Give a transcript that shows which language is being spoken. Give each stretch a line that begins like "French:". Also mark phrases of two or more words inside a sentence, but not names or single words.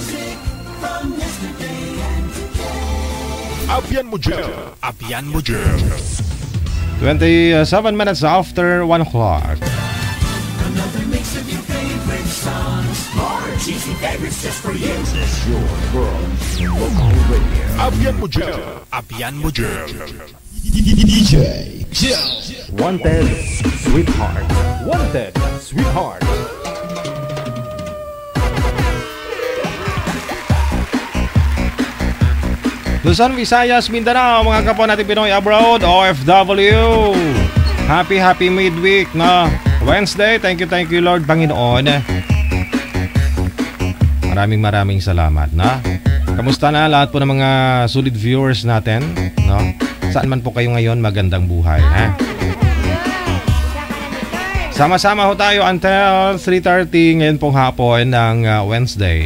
Hiligaynon: Abyan mo dyan. Abyan mo dyan.
English: 27 minutes after 1 o'clock. Another mix of your favorite songs. More cheesy favorites just for you. This is your world. Local radio. Abyan mo dyan. Abyan mo dyan. DJ Wanted, Sweetheart. Wanted, Sweetheart.
Filipino: Luzon, Visayas, Mindanao, mga kapwa natin Pinoy abroad, OFW.
English: Happy midweek na Wednesday. Thank you Lord
Filipino: Panginoon. Maraming salamat na. Kamusta na lahat po ng mga
English: solid viewers
Filipino: natin, no? Saan man po kayo ngayon, magandang buhay, ha? Sama-sama ho tayo until 3:30 ngayon pong hapon ng Wednesday.